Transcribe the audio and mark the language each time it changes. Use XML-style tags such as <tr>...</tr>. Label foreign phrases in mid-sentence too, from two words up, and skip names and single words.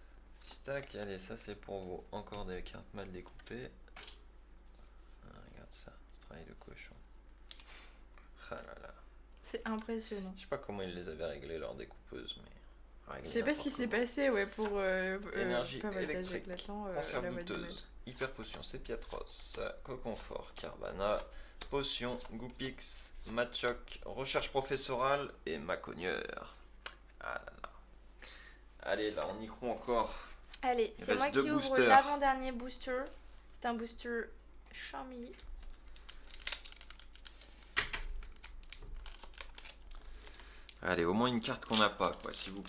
<fr>Tac, allez, ça c'est pour vous. Encore des cartes mal découpées. Ah, regarde ça. C'est impressionnant. Je sais pas comment ils les avaient réglés, leur découpeuse, mais... Je sais pas ce qui s'est passé, ouais, pour... Énergie pas voltage électrique, éclatant, conserve la voie du douteuse, maître. hyper potion, Sépiatros, Coconfort, Carvana, potion, Goupix, Machoc, recherche professorale et Macogneur. Ah là là. Allez, là, on y croit encore. Allez, Il c'est moi reste qui deux ouvre boosters. l'avant-dernier booster. C'est un booster Xiaomi. Allez, au moins une carte qu'on n'a pas, quoi, s'il vous plaît.</fr>